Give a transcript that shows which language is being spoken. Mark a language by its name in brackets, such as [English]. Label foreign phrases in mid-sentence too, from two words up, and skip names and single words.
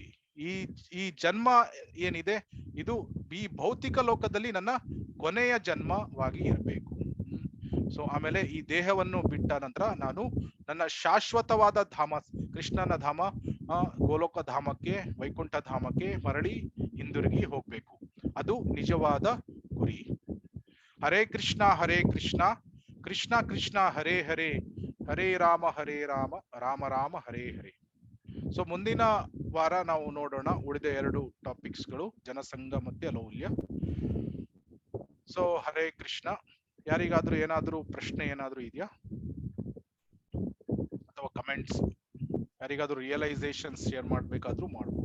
[Kannada] ಈ ಜನ್ಮ ಏನಿದೆ ಇದು ಈ ಭೌತಿಕ ಲೋಕದಲ್ಲಿ ನನ್ನ ಕೊನೆಯ ಜನ್ಮವಾಗಿ ಇರಬೇಕು. ಸೊ ಆಮೇಲೆ ಈ ದೇಹವನ್ನು ಬಿಟ್ಟ ನಂತರ ನಾನು ನನ್ನ ಶಾಶ್ವತವಾದ ಧಾಮ, ಕೃಷ್ಣನ ಧಾಮ, ಗೋಲೋಕ ಧಾಮಕ್ಕೆ, ವೈಕುಂಠ ಧಾಮಕ್ಕೆ ಮರಳಿ ಹಿಂದಿರುಗಿ ಹೋಗ್ಬೇಕು. ಅದು ನಿಜವಾದ ಗುರಿ. [Sanskrit] ಹರೇ ಕೃಷ್ಣ ಕೃಷ್ಣ ಕೃಷ್ಣ ಹರೇ ಹರೇ, ಹರೇ ರಾಮ ರಾಮ ರಾಮ ಹರೇ ಹರೇ. [Kannada] ಸೊ ಮುಂದಿನ ವಾರ ನಾವು ನೋಡೋಣ ಉಳಿದ 2 ಟಾಪಿಕ್ಸ್ಗಳು, ಜನಸಂಘ ಮತ್ತೆ ಲೌಲ್ಯ. [Sanskrit] ಸೊ ಹರೇ ಕೃಷ್ಣ. [Kannada] ಯಾರಿಗಾದ್ರೂ ಏನಾದ್ರೂ ಪ್ರಶ್ನೆ ಏನಾದ್ರೂ ಇದೆಯಾ ಅಥವಾ ಕಮೆಂಟ್ಸ್? ಯಾರಿಗಾದ್ರೂ [English] realization share [Kannada] ಮಾಡ್ಬೇಕಾದ್ರೂ ಮಾಡ್ಬೋದು.